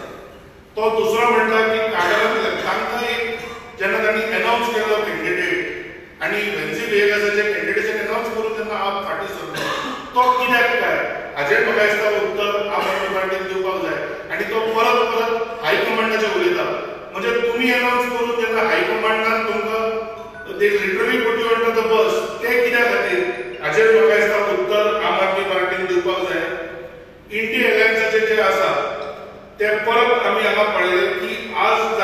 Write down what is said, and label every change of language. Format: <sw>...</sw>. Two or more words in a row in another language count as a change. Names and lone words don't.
<kok>तो दुसरो म्हणटा की कागदांतल्यान तांकां एक जेन्ना तांणी अनावन्स केलो कॅन्डिडेट आनी वेन्झुवेलाचे कॅन्डिडेशन अनावन्स करून तेन्ना आप फाटीं सरलो, तो कित्याक काय हाजेर म्हाका दिसता उत्तर आम आदमी पार्टीन दिवपाक जाय. आनी तो परत परत हायकमांडाचेर उलयता. म्हणजे तुमी अनावन्स करून जेन्ना हायकमांडान तुमकां</kok> <en>they literally put you under the bus,</en> <kok>ते कित्या खातीर हाजेर म्हाका दिसता उत्तर आम आदमी पार्टीन दिवपाक जाय. इंडी अलायन्साचे जे आसा ते परत आमी हांगा पळयलें की आज</kok>